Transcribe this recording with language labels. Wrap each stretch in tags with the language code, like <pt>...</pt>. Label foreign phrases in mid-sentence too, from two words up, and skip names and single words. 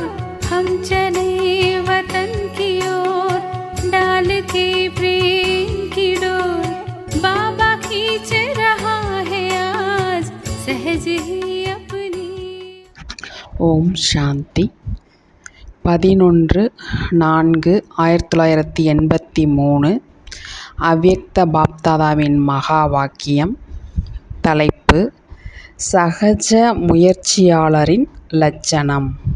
<hi>हम चले वतन की ओर डाल के प्रेम की डोर। बाबा खींच रहा है आज सहज ही अपनी।</hi> <ta>ஓம் சாந்தி. 11/4/1983 அவ்யக்த பாப்தாதாவின் மகா வாக்கியம். தலைப்பு: சகஜ முயற்சியாளரின் லட்சணம்.</ta>